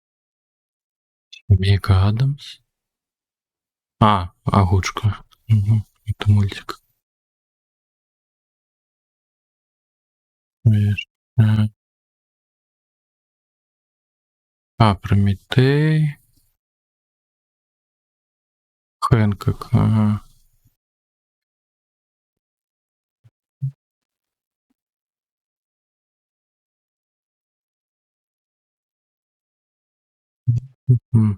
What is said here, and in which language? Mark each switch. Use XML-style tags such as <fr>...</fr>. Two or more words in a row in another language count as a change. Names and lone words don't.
<ru>Мейка Адамс. А, агучка. Угу. Это мультик. Видишь? Ага. А, Прометей. Хэнкок, ага. Мгм.</ru>